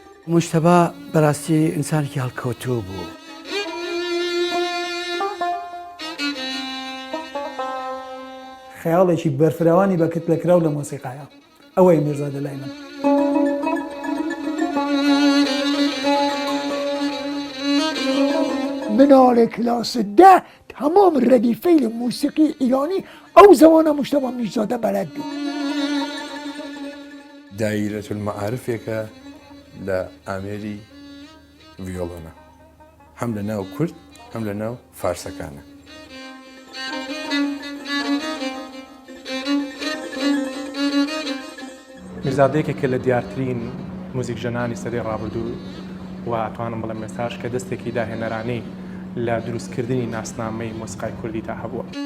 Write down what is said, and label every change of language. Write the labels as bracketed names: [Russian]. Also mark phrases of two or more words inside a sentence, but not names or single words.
[Central Kurdish] مجتبی بەڕاستی ئینسانێکی هەڵکەوتوو بوو. خەیاڵێکی بەرفراوانی بەکرد لە کراو لە مۆسیقایە. ئەوەی میرزادە لای من. [Persian] منال کلاس 10 تمام ردیفه موسیقی ایرانی او زمان مجتبی میرزاده بلد بود. [Central Kurdish] دایرة المعارفێکە لە ئامێری ڤیۆڵۆنە، هەم لە ناو کورد هەم لە ناو فارسەکانە. میرزادەیەکێکە لە دیارترین موزیک ژەنانی سەدەی ڕابردوو و ئەتوانم بڵێم مێساژ کە دەستێکی داهێنەرانەی لە دروستکردنی ناسنامەی مۆسیقای کوردی تا هەبووە.